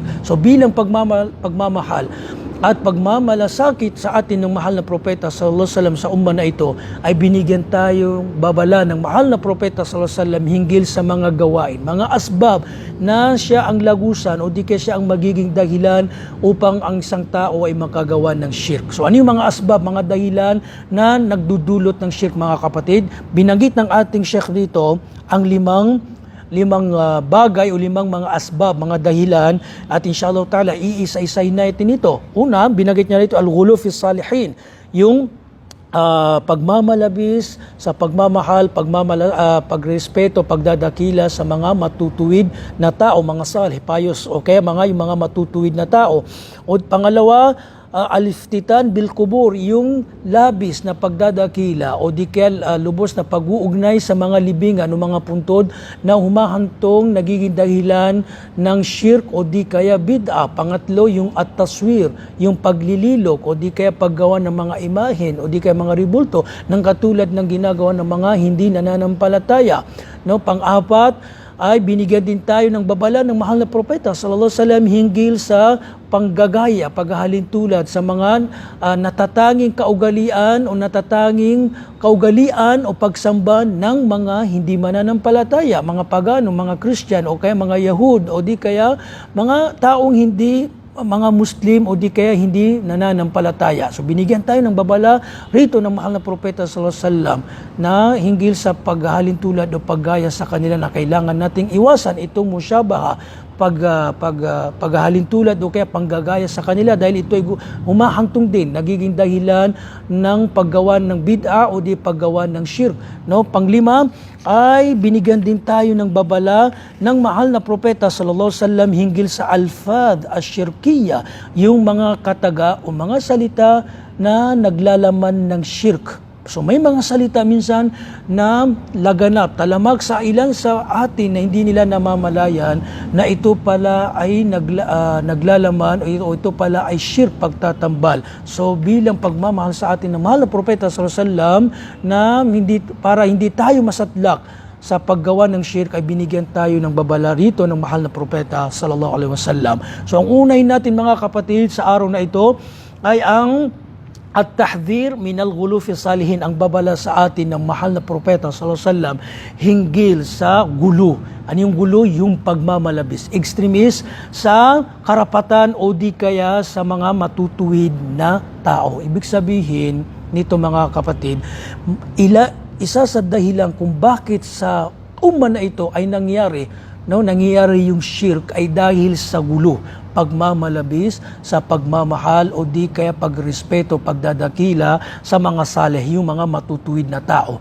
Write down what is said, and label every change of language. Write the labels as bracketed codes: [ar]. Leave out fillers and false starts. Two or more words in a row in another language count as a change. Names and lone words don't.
[tl] So bilang pagmamahal at pagmamalasakit sa atin ng mahal na propeta [ar] صلى الله عليه وسلم [tl] sa umma na ito, ay binigyan tayong babala ng mahal na propeta [ar] صلى الله عليه وسلم [tl] hinggil sa mga gawain, mga asbab na siya ang lagusan o di kaya siya ang magiging dahilan upang ang isang tao ay makagawa ng shirk. So ano yung mga asbab, mga dahilan na nagdudulot ng shirk mga kapatid? Binanggit ng ating Sheikh dito ang limang bagay o limang mga asbab, mga dahilan, at [ar] إن شاء الله تعالى [tl] iisa-isay natin ito. Una, binanggit niya rito [ar] الغلو في الصالحين, [tl] yung pagmamalabis sa pagmamahal, pagrespeto, pagdadakila sa mga matutuwid na tao, mga salih, payos, o kaya yung mga matutuwid na tao. O pangalawa, [ar] الافتتان بالقبور, [tl] yung labis na pagdadakila o di kaya lubos na pag-uugnay sa mga libingan o mga puntod na humahantong nagiging dahilan ng shirk o di kaya bid'a. Pangatlo, yung at-taswir, yung paglililok o di kaya paggawa ng mga imahen o di kaya mga ribulto ng katulad ng ginagawa ng mga hindi nananampalataya. No, pang-apat ay binigyan din tayo ng babala ng mahal na propeta [ar] صلى الله عليه وسلم [tl] hinggil sa panggagaya, paghahalintulad sa mga natatanging kaugalian o pagsamba ng mga hindi mananampalataya, mga pagano, mga Christian o kaya mga Yahud o di kaya mga taong hindi mga Muslim o di kaya hindi nananampalataya. So binigyan tayo ng babala rito ng mahal na propeta [ar] صلى الله عليه وسلم [tl] na hinggil sa paghahalintulad o paggaya sa kanila na kailangan nating iwasan itong musyabaha, paghahalintulad o kaya panggagaya sa kanila dahil ito ay humahantong din, nagiging dahilan ng paggawa ng bid'a o di paggawa ng shirk. No? Panglima ay binigyan din tayo ng babala ng mahal na propeta [ar] صلى الله عليه وسلم [tl] hinggil sa [ar] الألفاظ الشركية, [tl] yung mga kataga o mga salita na naglalaman ng shirk. So may mga salita minsan na laganap, talamag sa ilan sa atin na hindi nila namamalayan na ito pala ay naglalaman o ito pala ay shirk, pagtatambal. So bilang pagmamahal sa atin ng mahal na propeta [ar] صلى الله عليه وسلم [tl] na para hindi tayo masatlak sa paggawa ng shirk ay binigyan tayo ng babala rito ng mahal na propeta [ar] صلى الله عليه وسلم. [tl] So ang unahin natin mga kapatid sa araw na ito ay ang [ar] التحذير من الغلو في الصالحين, [tl] ang babala sa atin ng mahal na propeta [ar] صلى الله عليه وسلم [tl] hinggil sa gulo. Ano yung gulo? Yung pagmamalabis, extremist sa karapatan o di kaya sa mga matutuwid na tao. Ibig sabihin nito mga kapatid, isa sa dahilan kung bakit sa umma na ito ay nangyari yung shirk ay dahil sa gulo, pagmamalabis sa pagmamahal o di kaya pagrespeto, pagdadakila sa mga saleh, yung mga matutuwid na tao.